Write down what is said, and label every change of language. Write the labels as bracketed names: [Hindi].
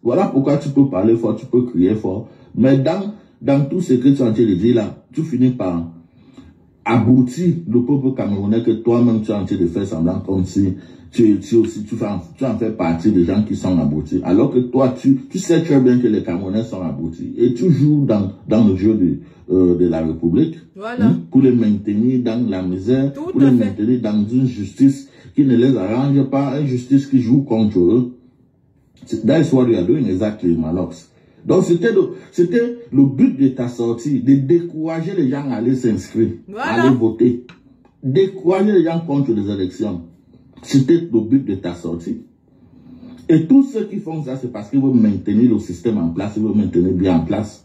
[French] Voilà pourquoi tu peux parler fort, tu peux crier fort. Mais dans tout ce que tu es en train de dire là, tu finis par abrutir le peuple camerounais que toi-même tu es en train de faire semblant comme si tu en fais partie des gens qui sont abrutis. Alors que toi, tu sais très bien que les Camerounais sont abrutis. Et tu joues dans le jeu de la République. Voilà. Pour les maintenir dans la misère, pour les maintenir dans une justice qui ne les arrange pas, une justice qui joue contre eux. [English] That's what you are doing exactly, Malox. [French] Donc c'était le but de ta sortie, de décourager les gens à aller s'inscrire, à aller voter. Décourager les gens contre les élections. C'était le but de ta sortie. Et tous ceux qui font ça, c'est parce qu'ils veulent maintenir le système en place, ils veulent maintenir bien en place.